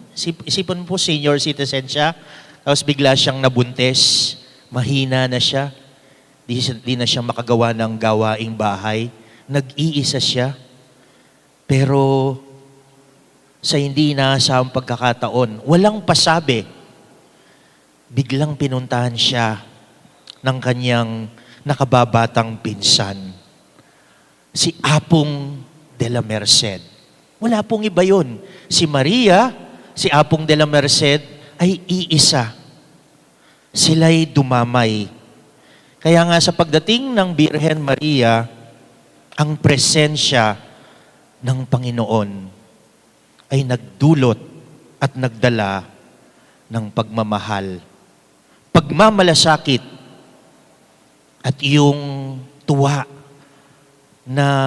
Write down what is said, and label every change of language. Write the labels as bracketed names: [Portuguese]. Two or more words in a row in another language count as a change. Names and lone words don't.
[Filipino] Isipon po, [English] senior citizen [Filipino] siya, tapos bigla siyang nabuntis, mahina na siya, di na siya makagawa ng gawaing bahay, nag-iisa siya, pero sa hindi inaasahang pagkakataon, walang pasabi, biglang pinuntahan siya ng kanyang nakababatang pinsan, si Apong de la Merced. Wala pong iba yun. Si Maria, si Apong de la Merced ay iisa. Sila'y dumamay. Kaya nga sa pagdating ng Birhen Maria, ang presensya ng Panginoon ay nagdulot at nagdala ng pagmamahal, pagmamalasakit, at yung tuwa na